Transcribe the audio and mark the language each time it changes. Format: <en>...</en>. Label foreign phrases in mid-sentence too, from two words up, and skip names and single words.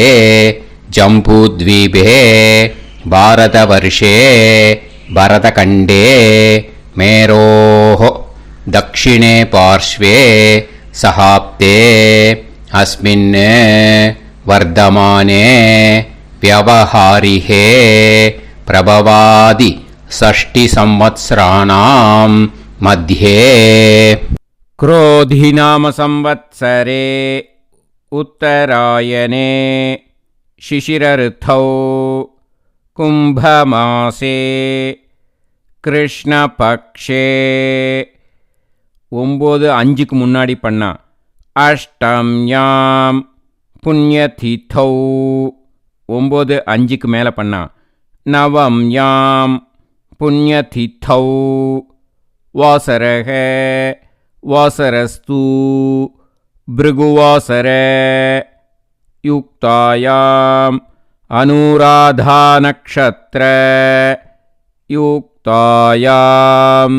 <sa>जम्बूद्वीपे भारतवर्षे भरतखण्डे मेरोः दक्षिणे पार्श्वे शकाब्दे अस्मिन् वर्तमाने व्यवहारिहे प्रभवादि 6 संवत्सराणां मध्ये. क्रोधिनाम संवत्सरे उत्तरायणे शिशिरऋतौ कुम्भमासे कृष्णपक्षे.</sa> <ta>9-5க்கு முன்னாடி பண்ணா.</ta> <sa>अष्टम्यां पुण्यतिथौ.</sa> <ta>9-5க்கு மேலே பண்ணா.</ta> <sa>नवम्यां पुण्यतिथौ वासरक वासरस्तु भृगुवासर युक्तायां अनुराधा नक्षत्र युक्तायाम्.</sa>